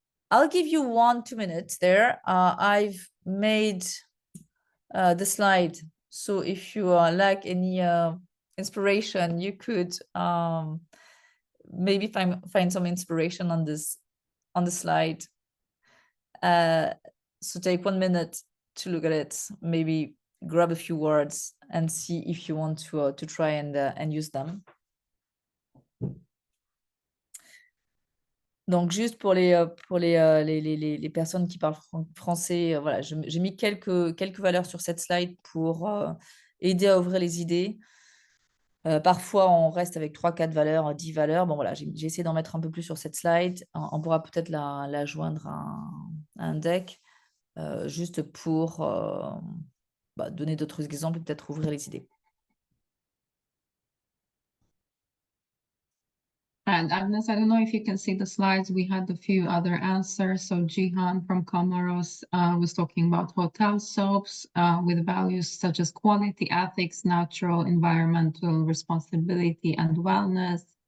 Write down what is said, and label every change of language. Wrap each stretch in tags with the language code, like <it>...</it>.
<en>I'll give you 1-2 minutes there. I've made the slide, so if you lack any inspiration, you could maybe find some inspiration on this, on the slide. So take 1 minute to look at it, maybe grab a few words and see if you want to try and use them.</en> <fr>Donc, juste pour les personnes qui parlent français, voilà, j'ai mis quelques valeurs sur cette slide pour aider à ouvrir les idées. Parfois, on reste avec 3-4 valeurs, 10 valeurs. Bon, voilà, j'ai essayé d'en mettre un peu plus sur cette slide. On pourra peut-être la joindre à un deck, juste pour donner d'autres exemples et peut-être ouvrir les idées.</fr> <en>And Agnes, I don't know if you can see the slides. We had a few other answers. So Jihan from Comoros was talking about hotel soaps with values such as quality, ethics, natural, environmental responsibility, and wellness.</en>